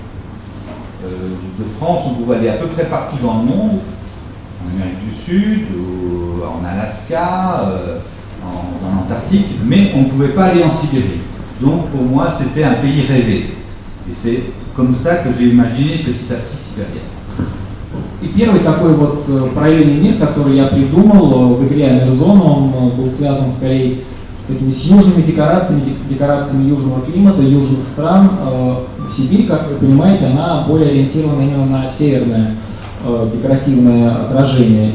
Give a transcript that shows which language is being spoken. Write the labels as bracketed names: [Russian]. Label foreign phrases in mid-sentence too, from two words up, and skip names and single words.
[French] De France, on pouvait aller à peu près partout dans le monde, en Amérique du Sud, en Alaska, en Antarctique, mais on ne pouvait pas aller en Sibérie. Donc pour moi, c'était un pays rêvé. И c'est comme ça que j'ai imaginé petit à petit Sibéria. [Russian] И первый такой вот параллельный мир, который я придумал в игре Амерзон, он был связан скорее с южными декорациями южного климата, южных стран. Сибирь, как вы понимаете, она более ориентирована именно на северное декоративное отражение.